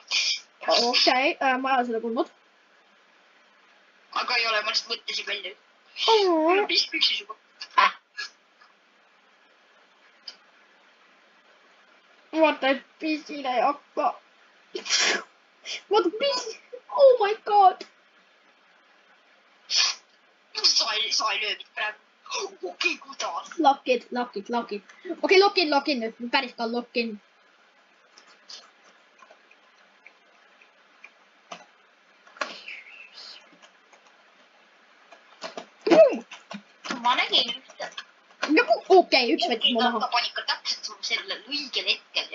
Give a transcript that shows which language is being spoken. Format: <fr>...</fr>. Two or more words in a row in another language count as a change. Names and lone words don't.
<et>okei, ma ei ole seda kuulnud. aga ei ole, ma lihtsalt mõtlesin välja. Oh. mul on pist püksis juba. vaata, et pissile ei hakka. vaata,</et> <en>piss. Oh my god.</en> <et>sa ei löö mind praegu. okei, kuidas? Lock-in. okei, lock-in nüüd. päris ka lock-in. ma nägin ühte. nagu okei, üks võttis mu maha. ta pani ikka täpselt sellel õigel hetkel ja.</et>